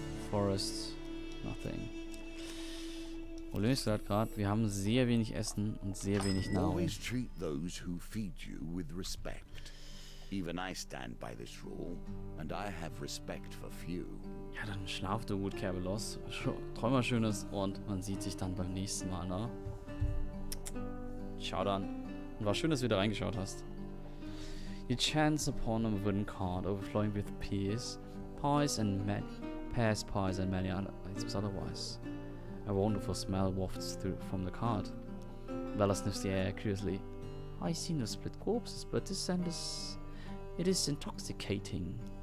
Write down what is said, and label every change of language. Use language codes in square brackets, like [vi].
[en] Forest, nothing. [de] Problem ist halt gerade, wir haben sehr wenig Essen und sehr wenig Nahrung. [en] Always treat those who feed you with respect. Even I stand by this rule, and I have respect for few. [de] Ja, dann schlaf du gut, Kerbelos. Träum mal Schönes und man sieht sich dann beim nächsten Mal, ne? Ciao dann. Und war schön, dass du wieder reingeschaut hast. [en] You chance upon a wooden cart overflowing with pears, pies and many other items otherwise. A wonderful smell wafts through from the cart. Bella sniffs the air curiously. I see no split corpses, but this scent it is intoxicating.